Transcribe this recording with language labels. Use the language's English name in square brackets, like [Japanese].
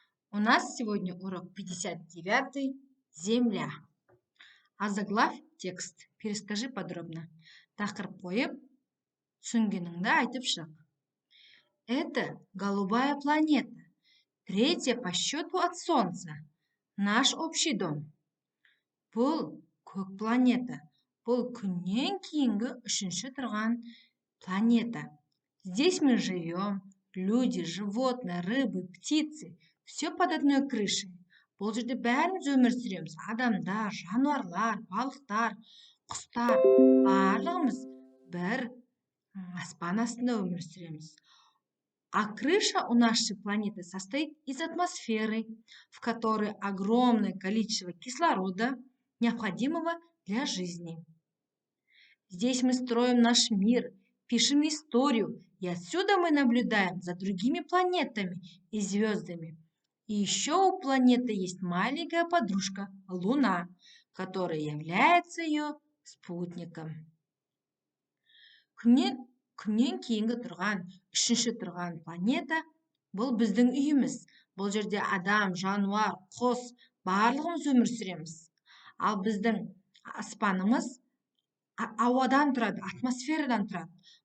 [Russian] У нас сегодня урок 59 «Земля». Озаглавь текст. Перескажи подробно. [Kazakh] Тақырып қойып, түсінгеніңді айтып шық. [Russian] Это голубая планета, третья по счету от Солнца. Наш общий дом. [Kazakh] Бұл көк планета. Бұл күннен кейінгі үшінші тұрған планета. [Russian] Здесь мы живем. Люди, животные, рыбы, птицы. Все под одной крышей. [Kazakh] Бұл жерде бәріміз өмір сүреміз. Адамдар, жануарлар, балықтар, құстар. Барлығымыз бір аспан астында өмір сүреміз. [Russian] А крыша у нашей планеты состоит из атмосферы, в которой огромное количество кислорода, необходимого для жизни. Здесь мы строим наш мир, пишем историю, и отсюда мы наблюдаем за другими планетами и звездами. И еще у планеты есть маленькая подружка – Луна, которая является ее спутником. [Kazakh] Күннен кейінгі тұрған, үшінші тұрған планета – бұл біздің үйіміз. Бұл жерде адам, жануар, құс, барлығымыз өмір сүреміз. Ал біздің аспанымыз ауадан тұрады, атмосферадан тұрады.